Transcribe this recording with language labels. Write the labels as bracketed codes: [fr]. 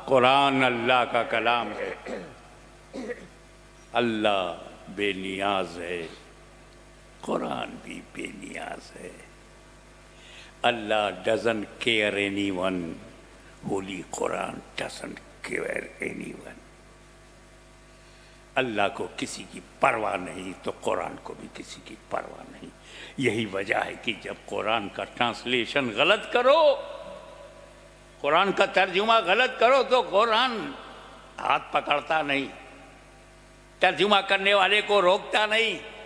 [ur] قرآن اللہ کا کلام ہے، اللہ بے نیاز ہے، قرآن بھی بے نیاز ہے. [en] اللہ doesn't care anyone, holy Quran doesn't care anyone. [ur] اللہ کو کسی کی پرواہ نہیں تو قرآن کو بھی کسی کی پرواہ نہیں. یہی وجہ ہے کہ جب قرآن کا ٹرانسلیشن غلط کرو، قرآن کا ترجمہ غلط کرو تو قرآن ہاتھ پکڑتا نہیں، ترجمہ کرنے والے کو روکتا نہیں.